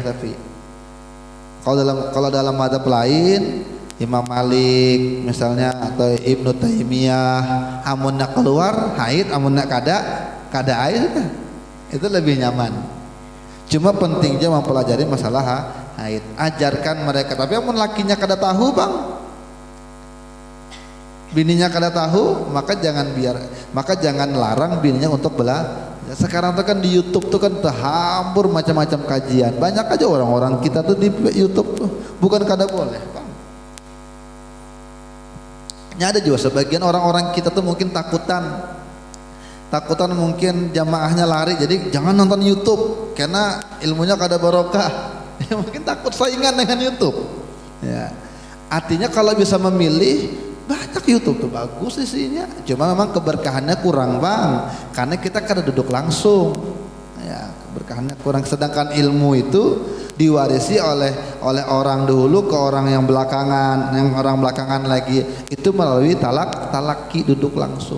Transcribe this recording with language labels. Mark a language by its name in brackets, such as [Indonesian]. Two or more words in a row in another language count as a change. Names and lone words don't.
[Indonesian] Tapi kalau dalam mazhab lain, Imam Malik misalnya atau Ibnu Taimiyah, [Banjar] amunna keluar haid, amunna kada haid, [Indonesian] itu lebih nyaman. Cuma pentingnya mempelajari masalah haid, ajarkan mereka. Tapi [Banjar] amun lakinya kada tahu Bang, bininya kada tahu, [Indonesian] maka jangan larang bininya untuk belajar. Sekarang tuh kan di YouTube tuh kan terhampur macam-macam kajian, banyak aja orang-orang kita tuh di YouTube tuh, bukan kada boleh Bang. Ada juga sebagian orang-orang kita tuh mungkin takutan mungkin jamaahnya lari, jadi jangan nonton YouTube karena ilmunya kada barokah. Mungkin takut saingan dengan YouTube ya. Artinya kalau bisa memilih, banyak YouTube tuh bagus isinya, cuma memang keberkahannya kurang Bang, karena kita kada duduk langsung ya, keberkahannya kurang. Sedangkan ilmu itu diwarisi oleh orang dulu ke orang yang belakangan lagi, itu melalui talaki duduk langsung.